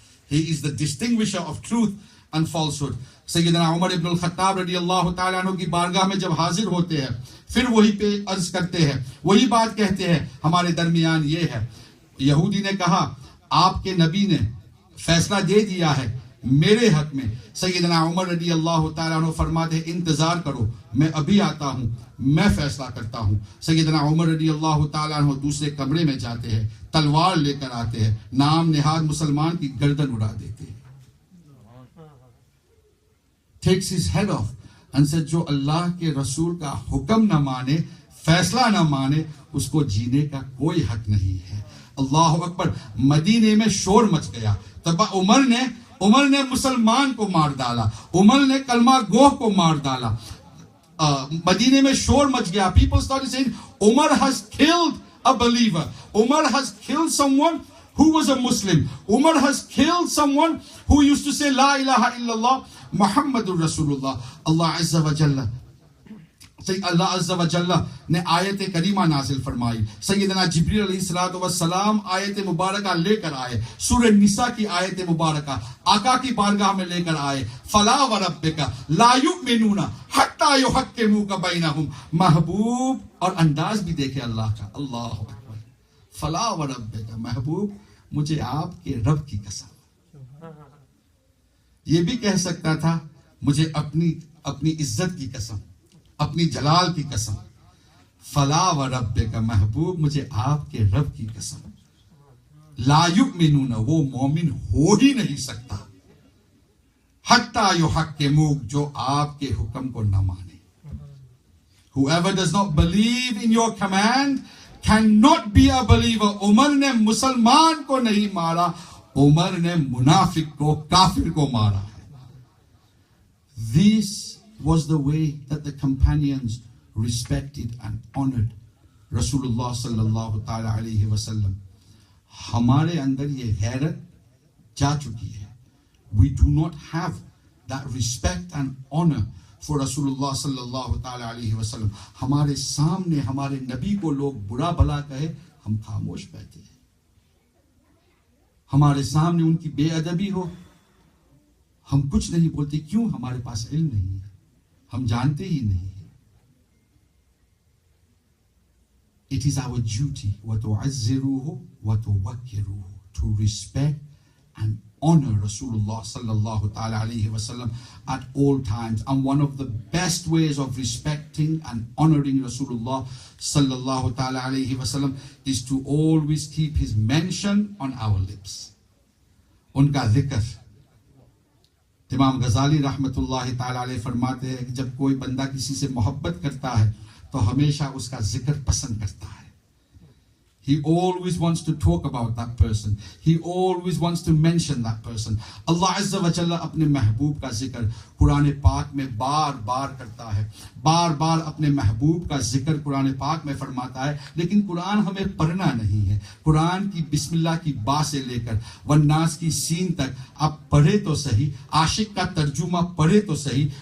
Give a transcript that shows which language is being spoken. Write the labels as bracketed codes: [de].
[en] He is the distinguisher of truth and falsehood. [ur] سیدنا عمر ابن الخطاب رضی اللہ تعالیٰ عنہ کی بارگاہ میں جب حاضر ہوتے ہیں پھر وہی پہ عرض کرتے ہیں، وہی بات کہتے ہیں ہمارے درمیان یہ ہے. یہودی نے کہا آپ کے نبی نے فیصلہ دے دیا ہے میرے حق میں. سیدنا عمر رضی اللہ تعالیٰ عنہ فرماتے ہیں انتظار کرو میں ابھی آتا ہوں میں فیصلہ کرتا ہوں. سیدنا عمر رضی اللہ تعالیٰ عنہ دوسرے کمرے میں جاتے ہیں, تلوار لے کر آتے ہیں, نام نہاد مسلمان کی گردن اڑا دیتے ہیں. [en] takes his head off and said [ur] جو اللہ کے رسول کا حکم نہ مانے, فیصلہ نہ مانے, اس کو جینے کا کوئی حق نہیں ہے. اللہ اکبر. مدینے میں شور مچ گیا. تب عمر نے مسلمان کو مار ڈالا, عمر نے کلمہ گوہ کو مار ڈالا. مدینے میں شور مچ گیا. [en] People started saying Umar has killed a believer. Umar has killed someone who was a Muslim. Umar has killed someone who used to say La ilaha illallah Muhammadur Rasulullah. [ur] Allah Azza wa Jalla اللہ عز و جل نے آیت کریمہ نازل فرمائی. سیدنا جبریل علیہ السلام آیت مبارکہ لے کر آئے, سورہ نساء کی آیت مبارکہ آقا کی بارگاہ میں لے کر آئے. [ar] فلا وربک لا یؤمنون حتی یحکموک بینہم. [ur] محبوب, اور انداز بھی دیکھے اللہ کا, اللہ اکبر. [ar] فلا وربک, [ur] محبوب مجھے آپ کے رب کی قسم. یہ بھی کہہ سکتا تھا مجھے اپنی عزت کی قسم, اپنی جلال کی قسم. [ar] فلا وربک, [ur] محبوب مجھے آپ کے رب کی قسم. [ar] لا یؤمنون, [ur] وہ مومن ہو ہی نہیں سکتا. [ar] حتی یحکموک, [ur] جو آپ کے حکم کو نہ مانے. [en] Whoever does not believe in your command cannot be a believer. [ur] عمر نے مسلمان کو نہیں مارا, عمر نے منافق کو, کافر کو مارا. [en] This was the way that the companions respected and honored Rasulullah sallallahu ta'ala alayhi wa sallam. [ur] ہمارے اندر یہ غیرت جا چکی ہے. [en] We do not have that respect and honor for Rasulullah sallallahu ta'ala alayhi wa sallam. [ur] ہمارے سامنے ہمارے نبی کو لوگ برا بھلا کہے, ہم خاموش بیٹھے ہیں. ہمارے سامنے ان کی بے ادبی ہو, ہم کچھ نہیں بولتے. کیوں؟ ہمارے پاس علم نہیں ہے, ہم جانتے ہی نہیں ہیں. [en] It is our duty [ar] وَتُعَزِّرُوهُ وَتُوَكِّرُوهُ [en] to respect and honor Rasulullah sallallahu ta'ala alayhi wa sallam at all times. And one of the best ways of respecting and honoring Rasulullah sallallahu ta'ala alayhi wa sallam is to always keep his mention on our lips. [ur] ان کا ذکر. امام غزالی رحمت اللہ تعالی علیہ فرماتے ہیں کہ جب کوئی بندہ کسی سے محبت کرتا ہے تو ہمیشہ اس کا ذکر پسند کرتا ہے. [en] He always wants to talk about that person. He always wants to mention that person. [ur] اللہ عز و جل اپنے محبوب کا ذکر قرآن پاک میں بار بار کرتا ہے. بار بار اپنے محبوب کا ذکر قرآن پاک میں فرماتا ہے. لیکن قرآن ہمیں پڑھنا نہیں ہے. قرآن کی بسم اللہ کی با سے لے کر والناس کی سین تک آپ پڑھے تو صحیح, عاشق کا ترجمہ پڑھے تو صحیح.